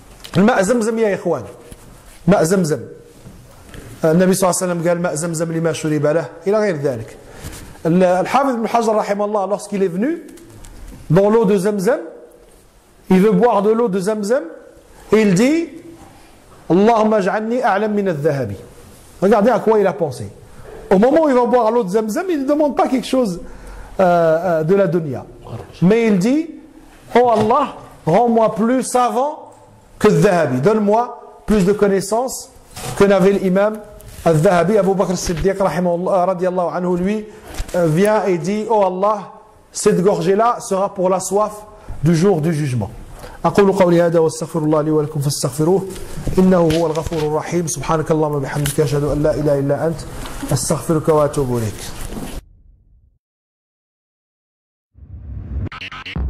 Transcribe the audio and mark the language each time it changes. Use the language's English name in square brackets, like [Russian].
[Arabic] الماء زمزم يا إخوان، ماء زمزم. النبي صلى الله عليه وسلم قال ماء زمزم لما شرب له إلى غير ذلك. [French] الحافظ بن حجر رحمه الله, lorsqu'il est venu dans l'eau de Zamzam, il veut boire de l'eau de Zamzam et il dit [Arabic] Allahumma ja'alni a'lam min al-dhahabi. [French] Regardez à quoi il a pensé. Au moment où il va boire l'eau de Zamzam, il ne demande pas quelque chose de la dunya, mais il dit oh Allah, rends-moi plus savant que al-dhahabi, donne-moi plus de connaissances que n'avait l'imam al-dhahabi. Abu Bakr as-Siddiq radiyallahu anhu, lui vient et dit oh Allah, cette gorgée là sera pour la soif du jour du jugement. [Arabic] أقول قولي هذا واستغفر الله لي ولكم فاستغفروه إنه هو الغفور الرحيم. سبحانك اللهم وبحمدك أشهد أن لا إله إلا أنت أستغفرك وأتوب إليك.